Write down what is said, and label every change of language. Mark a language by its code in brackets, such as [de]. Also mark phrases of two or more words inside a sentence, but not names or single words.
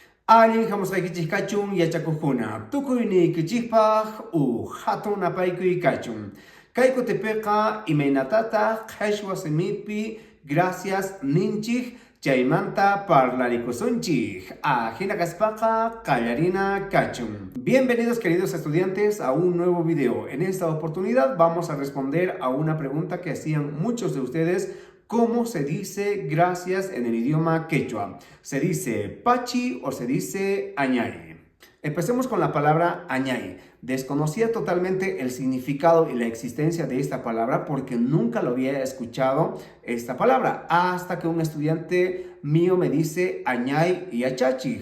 [qu] Alguien jamusqay kachun yachakujuna. Tukuyni kichikpaq hatun apaykuy kachun. Kay kutipiqa imaynatata qhechwa simipi gracias ninchik chaymanta parlarikusunchik. Ajina kaspaqa qallarina kachun. [es] Bienvenidos queridos estudiantes a un nuevo video. En esta oportunidad vamos a responder a una pregunta que hacían muchos de ustedes. ¿Cómo se dice gracias en el idioma quechua? ¿Se dice pachi o se dice añay? Empecemos con la palabra añay. Desconocía totalmente el significado y la existencia de esta palabra porque nunca lo había escuchado esta palabra hasta que un estudiante mío me dice añay y achachi.